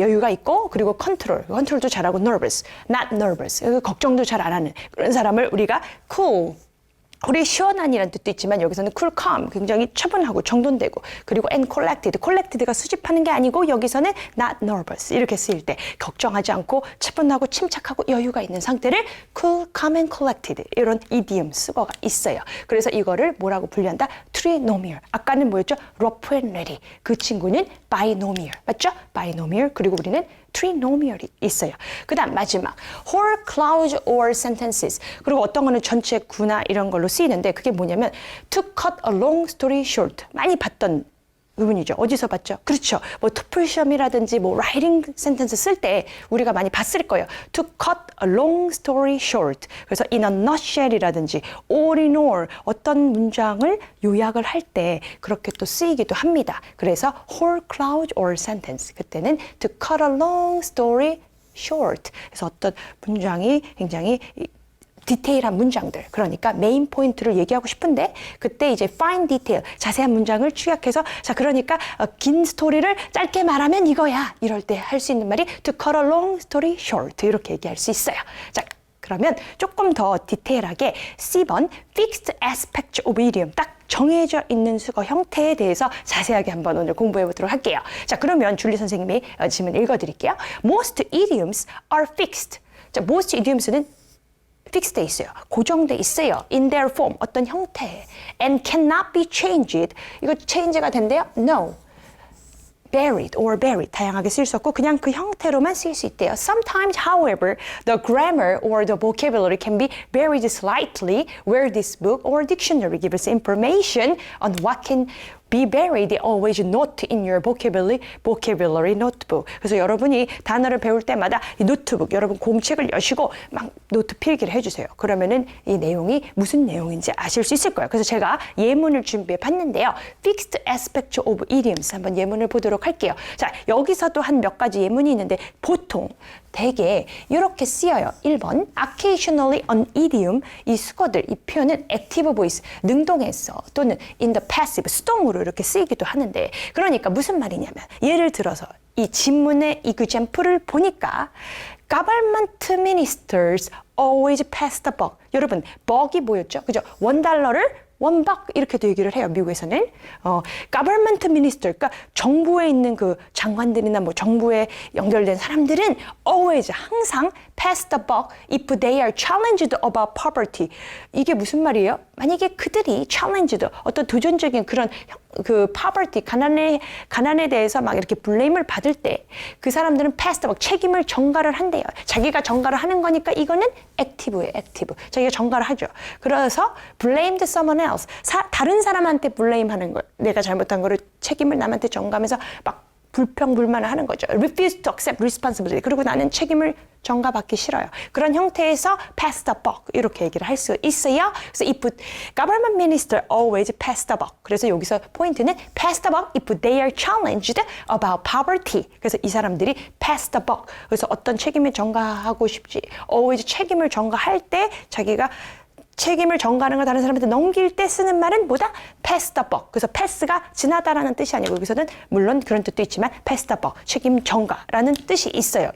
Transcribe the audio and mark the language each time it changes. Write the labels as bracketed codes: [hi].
[ko] 여유가 있고 그리고 컨트롤도 잘하고 [en] nervous, not nervous [ko] 걱정도 잘 안 하는 그런 사람을 우리가 cool, 우리 시원한이라는 뜻도 있지만 여기서는 cool, calm, 굉장히 차분하고 정돈되고 그리고 and collected가 수집하는 게 아니고 여기서는 not nervous 이렇게 쓰일 때 걱정하지 않고 차분하고 침착하고 여유가 있는 상태를 [en] cool, calm and collected [ko] 이런 idiom 쓰고가 있어요. 그래서 이거를 뭐라고 분류한다? trinomial. 아까는 뭐였죠? [en] rough and ready. [ko] 그 친구는 binomial. 맞죠? binomial. 그리고 우리는 트리노미얼이 있어요. 그 다음 마지막 [en] whole clause or sentences. [ko] 그리고 어떤 거는 전체 구나 이런 걸로 쓰이는데 그게 뭐냐면 [en] to cut a long story short. [ko] 많이 봤던 의문이죠. 어디서 봤죠? 그렇죠. 뭐 토플 시험이라든지 뭐 라이팅 센텐스 쓸 때 우리가 많이 봤을 거예요. [en] To cut a long story short. [ko] 그래서 [en] in a nutshell [ko] 이라든지 all in all 어떤 문장을 요약을 할 때 그렇게 또 쓰이기도 합니다. [en] 그래서 whole clause or sentence. [ko] 그때는 [en] to cut a long story short. [ko] 그래서 어떤 문장이 굉장히 디테일한 문장들, 그러니까 메인 포인트를 얘기하고 싶은데 그때 이제 fine detail, 자세한 문장을 축약해서 자 그러니까 긴 스토리를 짧게 말하면 이거야 이럴 때 할 수 있는 말이 [en] to cut a long story short [ko] 이렇게 얘기할 수 있어요. 자 그러면 조금 더 디테일하게 C번 fixed aspect of idiom 딱 정해져 있는 수거 형태에 대해서 자세하게 한번 오늘 공부해 보도록 할게요. 자 그러면 줄리 선생님이 질문 읽어드릴게요. [en] Most idioms are fixed. [ko] 자 most idioms는 픽스돼 있어요. 고정돼 있어요. [en] In their form, [ko] 어떤 형태. [en] And cannot be changed. [ko] 이거 change가 된대요? [en] No. Buried or buried. [ko] 다양하게 쓸 수 없고 그냥 그 형태로만 쓸 수 있대요. [en] Sometimes, however, the grammar or the vocabulary can be varied slightly where this book or dictionary gives information on what can be buried always note in your vocabulary notebook. [ko] 그래서 여러분이 단어를 배울 때마다 이 노트북, 여러분 공책을 여시고 막 노트 필기를 해주세요. 그러면은 이 내용이 무슨 내용인지 아실 수 있을 거예요. 그래서 제가 예문을 준비해 봤는데요. Fixed aspect of idioms 한번 예문을 보도록 할게요. 자, 여기서도 한 몇 가지 예문이 있는데 보통 대개 이렇게 쓰여요. 1번 occasionally an idiom 이 수거들 이 표현은 active voice 능동에서 또는 in the passive 수동으로 이렇게 쓰이기도 하는데 그러니까 무슨 말이냐면 예를 들어서 이 지문의 example을 보니까 [en] government ministers always pass the buck. [ko] 여러분 buck이 뭐였죠? 그죠? $1를 원박 이렇게도 얘기를 해요. 미국에서는 government minister, 그러니까 정부에 있는 그 장관들이나 뭐 정부에 연결된 사람들은 [en] always [ko] 항상 [en] pass the buck if they are challenged about poverty. [ko] 이게 무슨 말이에요? 만약에 그들이 challenged 어떤 도전적인 그런 그 poverty 가난에 대해서 막 이렇게 blame을 받을 때 그 사람들은 pass the buck 책임을 전가를 한대요. 자기가 전가를 하는 거니까 이거는 active예요. active. 자기가 전가를 하죠. 그래서 [en] blamed someone else. [ko] 다른 사람한테 blame하는 거. 내가 잘못한 거를 책임을 남한테 전가하면서 막 불평불만을 하는 거죠. [en] refuse to accept responsibility. [ko] 그리고 나는 책임을 전가받기 싫어요. 그런 형태에서 pass the buck 이렇게 얘기를 할 수 있어요. [en] 그래서 if government minister always pass the buck. [ko] 그래서 여기서 포인트는 [en] pass the buck if they are challenged about poverty. [ko] 그래서 이 사람들이 pass the buck. 그래서 어떤 책임을 전가하고 싶지 always 책임을 전가할 때 자기가 책임을 전가하는 걸 다른 사람한테 넘길 때 쓰는 말은 뭐다? [en] pass the buck. [ko] 그래서 pass가 지나다라는 뜻이 아니고 여기서는 물론 그런 뜻도 있지만 pass the buck, 책임 전가라는 뜻이 있어요.